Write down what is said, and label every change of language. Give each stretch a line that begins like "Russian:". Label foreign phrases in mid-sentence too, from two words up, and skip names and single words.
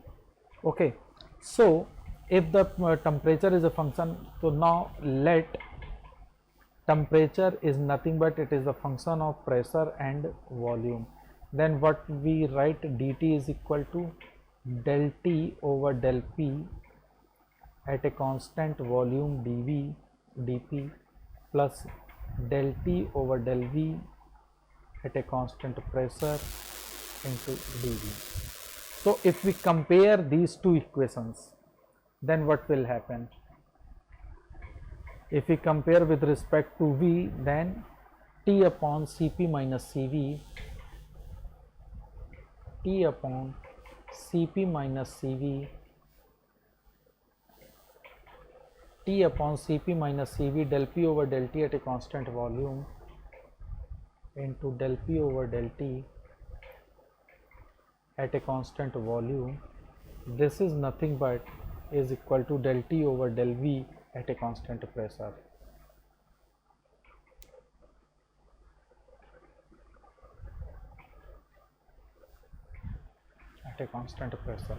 English: Okay, so if the temperature is a function, so now let temperature is nothing but it is a function of pressure and volume, then what we write, dt is equal to del T over del P at a constant volume dV dP plus del T over del V at a constant pressure into dV. So if we compare these two equations, then what will happen? If we compare with respect to V, then T upon Cp minus Cv, T upon Cp minus Cv, T upon Cp minus Cv del P over del T at a constant volume into del P over del T at a constant volume, this is nothing but is equal to del T over del V at a constant pressure. At a constant pressure.